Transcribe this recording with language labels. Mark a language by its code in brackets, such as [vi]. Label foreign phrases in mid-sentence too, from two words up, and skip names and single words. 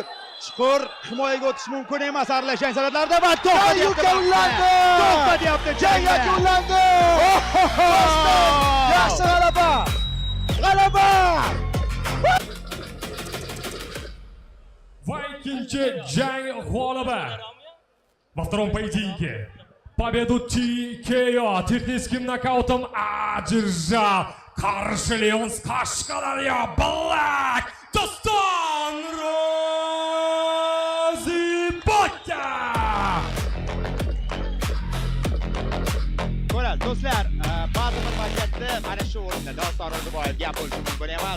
[uz] Chuqur himoyaga o'tish mumkin emas aralashgan san'atlarda va to'xtatyapti. Jang yakunlandi. Yaxshi g'alaba. Va ikkinchi jang g'olibi. [ru] Во втором поединке победу TKO техническим нокаутом одержал Qarshi Qashqadaryo Black Doston Ro'ziboyev. [uz] Ko'radi do'stlar, ba'zi bir vaziyatda mana shu o'rinda Doston Ro'ziboyev gap bo'lishi mumkin emas.